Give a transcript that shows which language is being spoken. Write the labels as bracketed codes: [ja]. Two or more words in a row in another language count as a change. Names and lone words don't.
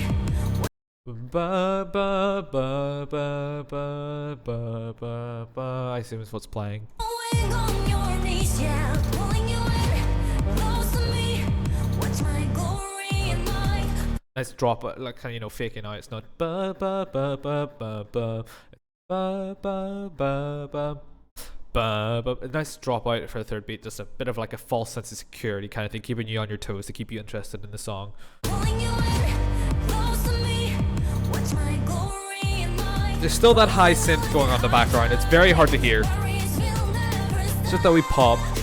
[en] Ba, ba, ba, ba, ba, ba, ba, ba. I assume it's what's playing. Bowing on your knees, yeah, pulling you in close to me. Watch my glory in mine. Nice drop, like kind of, you know, faking out. It's not ba ba ba ba ba ba ba ba ba ba ba ba. A nice drop out for the third beat, just a bit of like a false sense of security kind of thing, keeping you on your toes to keep you interested in the song. Pulling you in close to me. Watch my glory in mine. There's still that high synth going on in the background. It's very hard to hear. It's just that we pop.